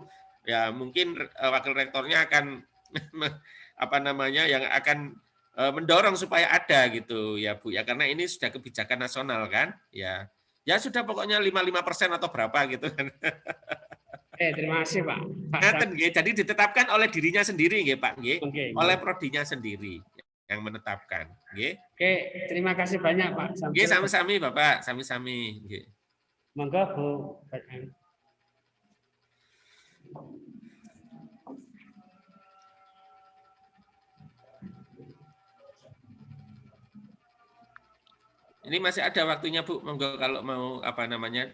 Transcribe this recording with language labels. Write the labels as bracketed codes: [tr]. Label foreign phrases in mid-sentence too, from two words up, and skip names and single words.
[id] Ya, mungkin Wakil Rektornya akan yang akan mendorong supaya ada gitu, ya Bu. Ya, karena ini sudah kebijakan nasional kan, ya. Ya sudah pokoknya 55% atau berapa gitu kan. Terima kasih Pak. Jadi ditetapkan oleh dirinya sendiri nggih Pak nggih, oleh prodinya sendiri. yang menetapkan. Nggih. Oke, terima kasih banyak Pak Nggih, Samsul. [jv] sami-sami Bapak, sami-sami. Nggih. Monggo Bu. [id] Ini masih ada waktunya Bu, monggo kalau mau apa namanya?